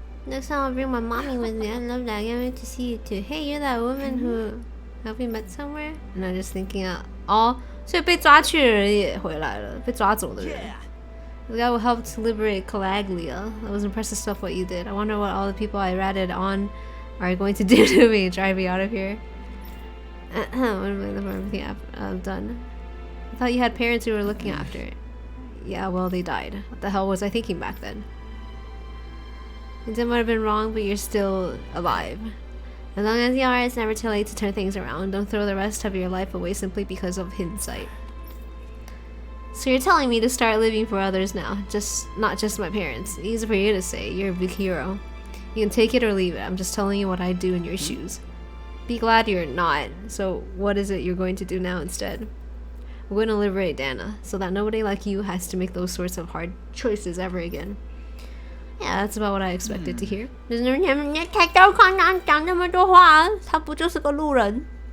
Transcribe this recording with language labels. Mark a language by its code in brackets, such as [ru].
[en] Next time I'll bring my mommy with me. I love that. I can't wait to see you too. Hey, you're that woman who helped me met somewhere? And I'm just thinking out. [zh] 哦，所以被抓去的人也回来了，被抓走的人。 [en] The guy who helped liberate Calaglia. I was impressed with stuff what you did. I wonder what all the people I ratted on are going to do to me and drive me out of here. What am I everything I've done? I thought you had parents who were looking after it. Yeah, well, they died. What the hell was I thinking back then? It might have been wrong, but you're still alive. As long as you are, it's never too late to turn things around. Don't throw the rest of your life away simply because of hindsight. So you're telling me to start living for others now, not just my parents. Easy for you to say. You're a big hero. You can take it or leave it. I'm just telling you what I'd do in your shoes. Be glad you're not. So what is it you're going to do now instead? We're going to liberate Dana, so that nobody like you has to make those sorts of hard choices ever again. Yeah, that's about what I expected to hear. [zh] 太高看他讲那么多话，他不就是个路人？